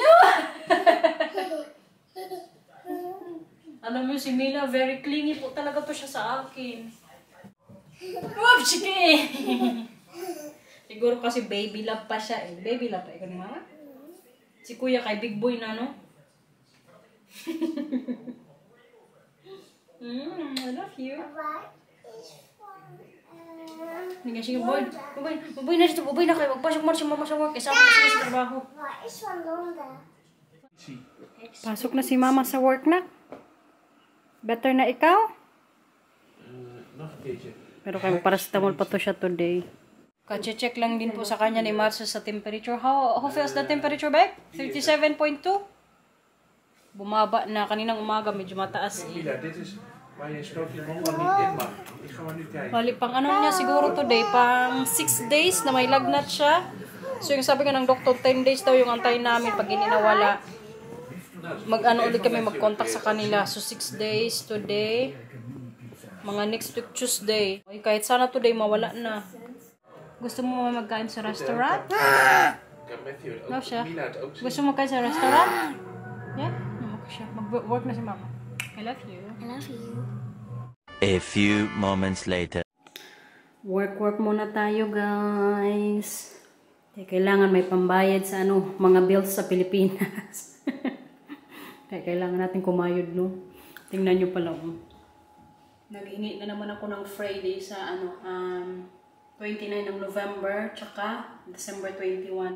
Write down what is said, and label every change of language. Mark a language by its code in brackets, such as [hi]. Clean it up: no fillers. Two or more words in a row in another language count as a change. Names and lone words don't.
[tl] Alam mo si Mila, [en] very clingy [tl] po talaga to siya sa akin. Whoop, sige! Siguro kasi [en] baby love [tl] pa siya eh. [en] Baby love [tl] pa ikaw ni mama? Si kuya kay [en] big boy [tl] na, [en] no? I love you. What is fun? [tl] Hindi nga, sige, boy. Boy na dito, boy na kayo. Magpasok mo na si mama sa work. Isama na sila sa trabaho. [en] What is fun longer? [tl] Pasok na si mama sa work na. Better na ikaw? [nl] Nog een keertje. [tl] Pero kay paracetamol pa to siya today. Kache-check lang din po sa kanya ni Marcia sa temperature. [en] How feels the temperature back? 37.2? [tl] Bumaba na. Kaninang umaga medyo mataas eh. [nl] Mila, dit is waar je stoot je mond dan niet in mag. Ik ga maar nu kijken. [tl] Bali, pang ano niya siguro today, pang 6 days na may lagnat siya. So yung sabi nga ng doktor, 10 days daw yung antay namin pag hindi nawala. Mag-ano ulit kami, mag-contact sa kanila. [en] So 6 days today. Mga next week Tuesday. [tl] Ay, kahit sana today mawala na. Gusto mo magkain sa restaurant? [nl] Ik heb Matthew het [en] No, [nl] ook. chef. Mila het ook. [tl] Gusto mo magkain sa restaurant? Yeah? Okay, siya. Mag-work na si mama. [en] I love you. I love you. A few moments later. [tl] Work muna tayo, guys. Kaya kailangan may pambayad sa mga bills sa Pilipinas. Kaya kailangan natin kumayod, no? Tingnan nyo pala, Nag-ingi na naman ako ng Friday sa 29 ng November, tsaka December 21.